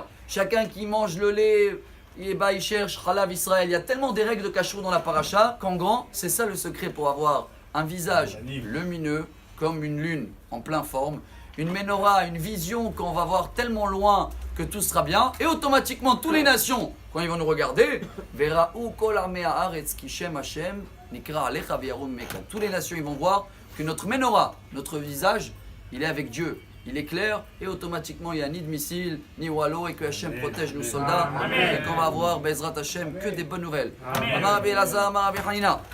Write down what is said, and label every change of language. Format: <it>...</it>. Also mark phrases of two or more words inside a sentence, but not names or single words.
<fr>Chacun qui mange le lait, il cherche</fr> <he>חלב ישראל.</he> <fr>Il y a tellement des règles de cachou dans la paracha qu'en grand, c'est ça le secret pour avoir un visage lumineux comme une lune en pleine forme. Une menorah, une vision qu'on va voir tellement loin que tout sera bien. Et automatiquement, toutes les nations, quand ils vont nous regarder,</fr> <he>וראו כל עמי הארץ כי שם השם נקרא עליך ויראו ממך.</he> <fr>Toutes les nations, ils vont voir que notre menorah, notre visage, il est avec Dieu. Il est clair et automatiquement, il n'y a ni de missiles, ni wallo et que Hashem protège nos soldats. Et qu'on va avoir,</fr> <he>בעזרת השם,</he> <fr>que des bonnes nouvelles.</fr> <he>אמר רבי אלעזר אמר רבי חנינא.</he>